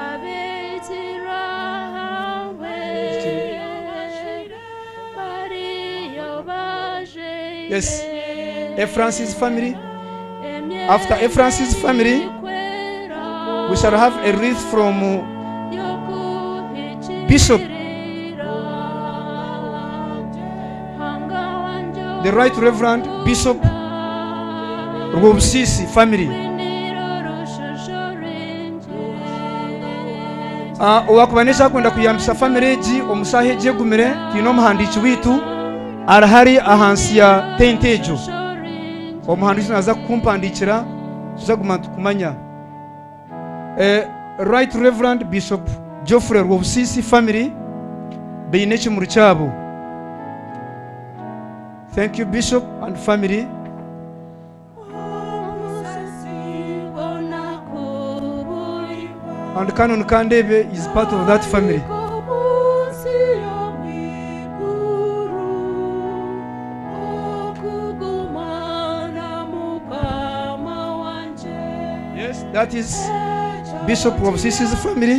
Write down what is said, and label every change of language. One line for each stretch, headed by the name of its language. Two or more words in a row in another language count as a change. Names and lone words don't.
English: Yes, Ephraim's family. After Ephraim's family, we shall have a wreath from Bishop, the Right Reverend Bishop Rwobusisi family.
Tooro: Owakubanisha kwenda kuyambisa family eji omusahe je gumire tino omuhandiki witu arahari ahansi ya tentejo. Omuhandiki naza kumpandikira tuzaguma tukumanya. Right Reverend Bishop Geoffrey Rwobusisi family beine kimuru cyabo.
English: Thank you, Bishop and family. And Canon Kandebe is part of that family. Yes, that is Bishop of Sisi's family.